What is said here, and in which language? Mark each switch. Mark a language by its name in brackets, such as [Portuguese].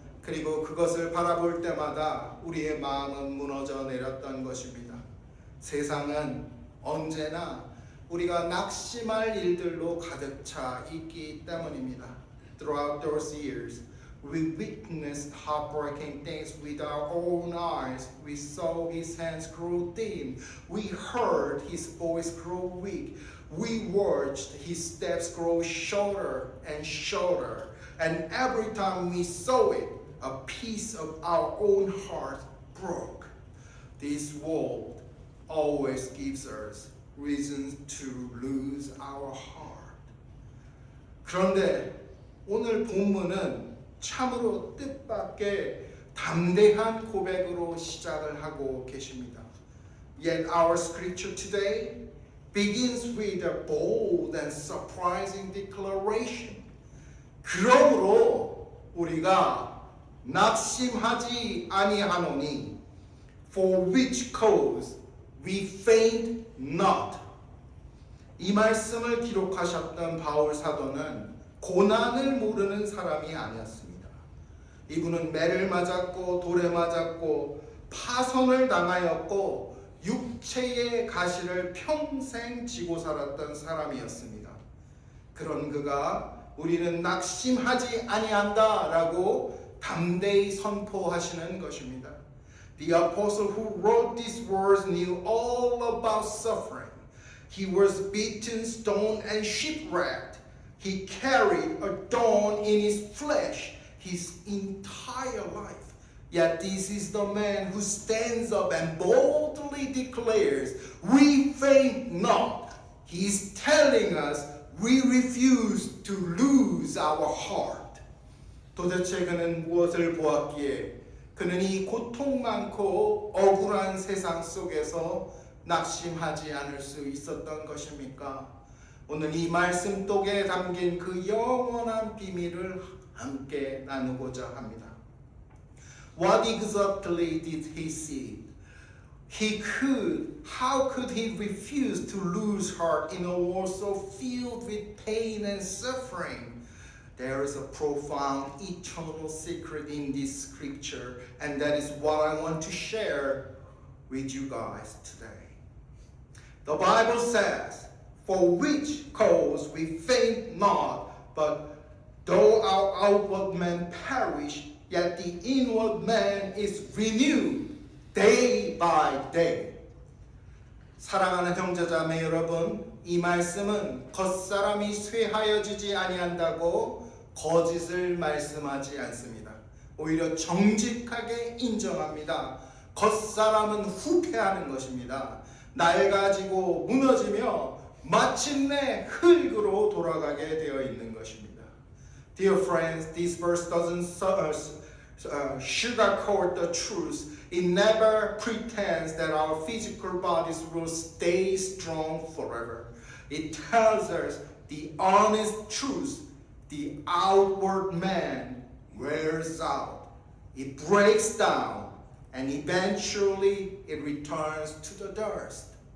[Korean] 그리고 그것을 바라볼 때마다 우리의 마음은 무너져 내렸던 것입니다. 세상은 언제나 우리가 낙심할 일들로 가득 차 있기 때문입니다. [English] Throughout those years, we witnessed heartbreaking things with our own eyes. We saw his hands grow thin. We heard his voice grow weak. We watched his steps grow shorter and shorter. And every time we saw it, a piece of our own heart broke. This world always gives us reasons to lose our heart. [Korean] 그런데 오늘 본문은 참으로 뜻밖의 담대한 고백으로 시작을 하고 계십니다. [English] Yet our scripture today begins with a bold and surprising declaration. [Korean] 그러므로 우리가 낙심하지 아니하노니, [English] for which cause we faint not. [Korean] 이 말씀을 기록하셨던 바울 사도는 고난을 모르는 사람이 아니었습니다. 이분은 매를 맞았고 돌에 맞았고 파손을 당하였고 육체의 가시를 평생 지고 살았던 사람이었습니다. 그런 그가 우리는 낙심하지 아니한다라고 담대히 선포하시는 것입니다. [English] The apostle who wrote these words knew all about suffering. He was beaten, stoned, and shipwrecked. He carried a thorn in his flesh his entire life. Yet this is the man who stands up and boldly declares, "We faint not." He is telling us we refuse to lose our heart. [Korean] 도대체 그는 무엇을 보았기에 그는 이 고통 많고 억울한 세상 속에서 낙심하지 않을 수 있었던 것입니까? 오늘 이 말씀 속에 담긴 그 영원한 비밀을 함께 나누고자 합니다. [English] What exactly did he see? How could he refuse to lose heart in a world so filled with pain and suffering? There is a profound eternal secret in this scripture, and that is what I want to share with you guys today. The Bible says, "For which cause we faint not, but though our outward man perish, yet the inward man is renewed day by day." [Korean] 사랑하는 형제자매 여러분, 이 말씀은 겉사람이 쇠하여지지 아니한다고 거짓을 말씀하지 않습니다. 오히려 정직하게 인정합니다. 겉사람은 후패하는 것입니다. 낡아지고 무너지며 마침내 흙으로 돌아가게 되어 있는 것입니다. [English] Dear friends, this verse doesn't sugarcoat the truth. It never pretends that our physical bodies will stay strong forever. It tells us the honest truth. The outward man wears out. It breaks down, and eventually it returns to the dust.